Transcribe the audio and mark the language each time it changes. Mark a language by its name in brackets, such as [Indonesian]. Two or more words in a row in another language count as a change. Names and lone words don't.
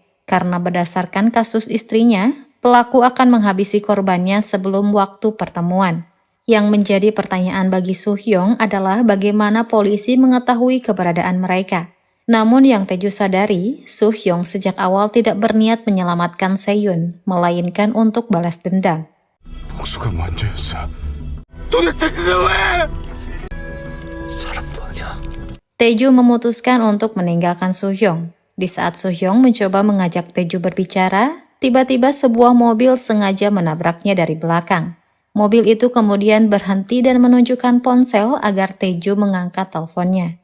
[Indonesian] Karena berdasarkan kasus istrinya, pelaku akan menghabisi korbannya sebelum waktu pertemuan. Yang menjadi pertanyaan bagi Soo-hyung adalah bagaimana polisi mengetahui keberadaan mereka. Namun yang Taeju sadari, Soo-hyung sejak awal tidak berniat menyelamatkan Seyun, melainkan untuk balas dendam. [Korean] 복수가 먼저였어. 도대체 그게 왜? 사람도 아니야. [Indonesian] Taeju memutuskan untuk meninggalkan Soo-hyung. Di saat Soo-hyung mencoba mengajak Taeju berbicara, tiba-tiba sebuah mobil sengaja menabraknya dari belakang. Mobil itu kemudian berhenti dan menunjukkan ponsel agar Taeju mengangkat teleponnya.